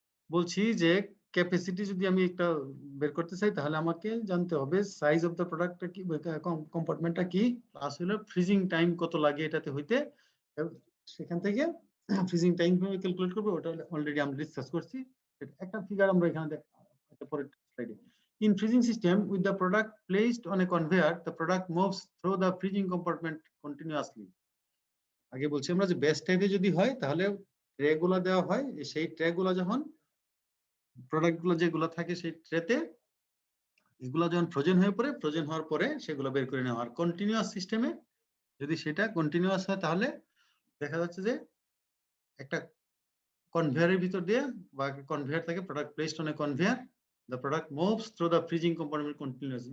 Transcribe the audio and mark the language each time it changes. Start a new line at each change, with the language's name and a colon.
Bangla: বলছি যে ক্যাপাসিটি যদি আমি একটা বের করতে চাই, তাহলে আমাকে জানতে হবে সাইজ অফ দ্য প্রোডাক্টটা কি, কম্পার্টমেন্টটা কি, প্লাস হলো ফ্রিজিং টাইম কত লাগে এটাতে হইতে। সেখান থেকে ফ্রিজিং টাইম কিভাবে ক্যালকুলেট করব ওটা অলরেডি আমরা ডিসকাস করছি। একটা ফিগার আমরা এখানে পরের স্লাইডে।
English: In freezing system, with the product placed on a conveyor, the product moves through the freezing compartment continuously.
Bangla: আগে বলছি আমরা যে বেস্ট টাইপে যদি হয় তাহলে ট্রে গুলো দেওয়া হয়, সেই ট্রে গুলো যখন প্রোডাক্ট গুলো যেগুলো থাকে সেই ট্রেতে, এগুলো যখন ফ্রোজেন হয়ে পড়ে, ফ্রোজেন হওয়ার পরে সেগুলো বের করে নেওয়া। আর কন্টিনিউয়াস সিস্টেমে যদি সেটা কন্টিনিউয়াস হয়, তাহলে দেখা যাচ্ছে যে একটা কনভেয়ারের ভিতর দিয়ে বা কনভেয়ার থেকে
English: Product placed on a conveyor, the product moves through the freezing compartment continuous.